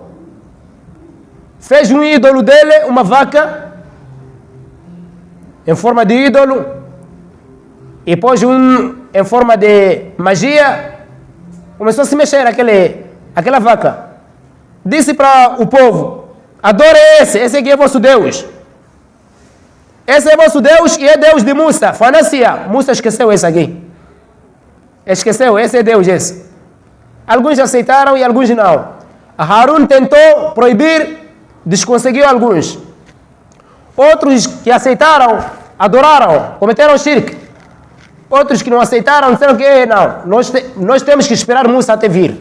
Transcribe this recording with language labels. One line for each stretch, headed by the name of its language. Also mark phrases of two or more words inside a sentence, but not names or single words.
Portuguese: Fez um ídolo dele, uma vaca, em forma de ídolo, e pôs em forma de magia. Começou a se mexer aquela vaca. Disse para o povo, adore esse aqui é vosso Deus. Esse é vosso Deus e é Deus de Musa. Fanacia. Musa esqueceu esse aqui. Esqueceu, esse é Deus, esse. Alguns aceitaram e alguns não. Harun tentou proibir, desconseguiu alguns. Outros que aceitaram, adoraram, cometeram shirk. Outros que não aceitaram, disseram que não, nós temos que esperar Musa até vir.